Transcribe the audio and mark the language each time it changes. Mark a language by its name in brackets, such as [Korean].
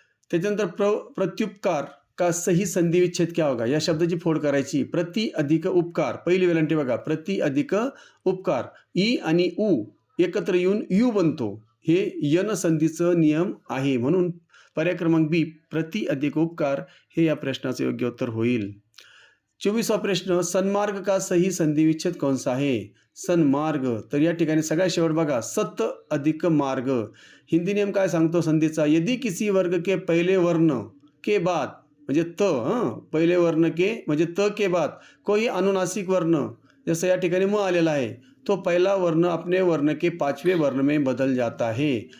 [Marathi] त्याच्यानंतर [Hindi] प्रत्युपकार का सही संधी विच्छेद क्या होगा, [Marathi] या शब्दाची फोड करायची. प्रति अधिक उपकार, पहिली वेलांटी बघा, प्रति अधिक उपकार, ई आणि उ एकत्र येऊन यू बनतो. हे यन संधीचं नियम आहे. म्हणून पर्याय क्रमांक बी प्रति अधिक उपकार हे या प्रश्नाचं योग्य उत्तर होईल. [Hindi] 24वा प्रश्न, सन्मार्ग का सही संधी विच्छेद कौन सा है. [Marathi] सन्मार्ग, तर या ठिकाणी सगळ्यात शेवट बघा, सत अधिक मार्ग. हिंदी नियम काय सांगतो संधीचा, [Hindi] यदि किसी वर्ग के पहले वर्ण के बाद, म्हणजे त, पहिले वर्ण के म्हणजे त के बाद कोई अनुनासिक वर्ण, [Marathi] जसं या ठिकाणी म आलेला आहे, [Hindi] तो पहिला वर्ण अपने वर्ण के पाचवे वर्ण में बदल जाता है.